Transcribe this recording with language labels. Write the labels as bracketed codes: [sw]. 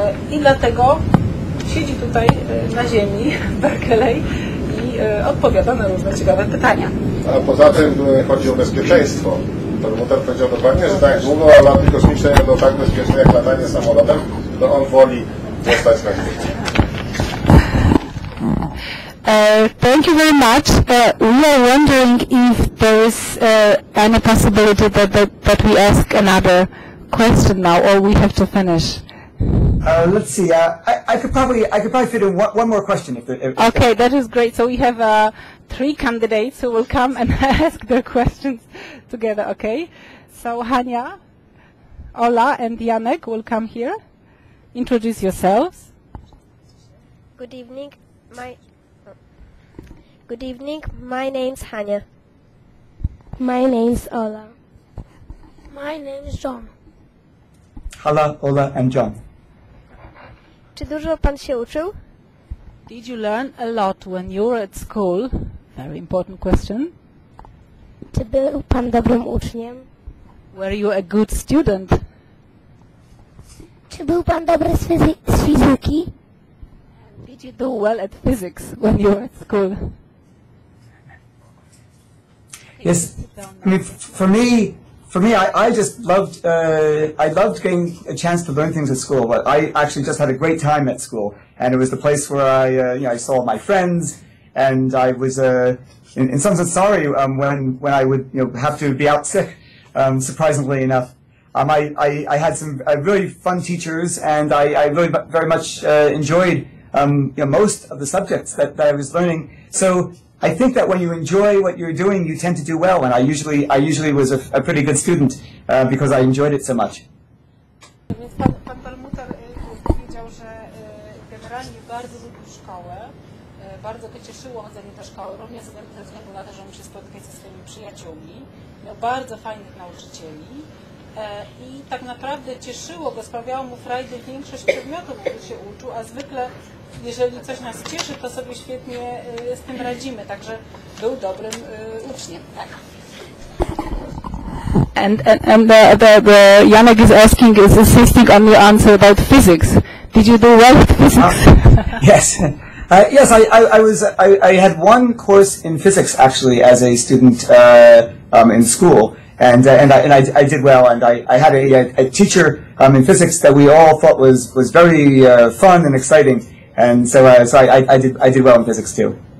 [pl] I dlatego siedzi tutaj na ziemi w Berkeley i odpowiada na różne ciekawe pytania. A poza tym chodzi o bezpieczeństwo. Permutter powiedział dokładnie, że tak długo laty kosmiczne nie będą tak bezpieczne jak latanie samolotem, to on woli zostać na ziemi. [en] Thank you very much. We are wondering if there is any possibility that we ask another question now, or we have to finish. Let's see. I could probably fit in one more question. Okay, that is great. So we have 3 candidates who will come and ask their questions together. Okay. So Hania, Ola, and Janek will come here. Introduce yourselves. Good evening. Good evening. My name's Hania. My name's Ola. My name's John. Hala, Ola, and John. [pl] Czy dużo pan się uczył? [en] Did you learn a lot when you were at school? Very important question. [pl] Czy był pan dobrym uczniem? [en] Were you a good student? [pl] Czy był pan dobry z fizyki? [en] Did you do well at physics when you were at school? Yes, I mean, for me, I just loved, I loved getting a chance to learn things at school. But I actually just had a great time at school, and it was the place where I saw my friends, and I was, in some sense, sorry when I would, have to be out sick. Surprisingly enough, I had some really fun teachers, and I really very much enjoyed, most of the subjects that I was learning. So I think that when you enjoy what you're doing, you tend to do well, and I usually was a pretty good student because I enjoyed it so much. [pl] Więc pan Perlmutter powiedział, że generalnie bardzo lubił szkołę, bardzo go cieszyło chodzenie do szkoły, również ze względu na to, że mógł się spotykać ze swoimi przyjaciółmi, miał bardzo fajnych nauczycieli i tak naprawdę cieszyło go, sprawiało mu frajdę większość przedmiotów, które się uczył, a zwykle jeżeli coś nas cieszy, to sobie świetnie z tym radzimy, także był dobrym uczniem. Tak. [en] And Janek is asking, is insisting on your answer about physics. Did you do well with physics? Yes. Yes, I had one course in physics actually as a student in school, and I did well, and I had a teacher in physics that we all thought was very fun and exciting, and so I did well in physics too.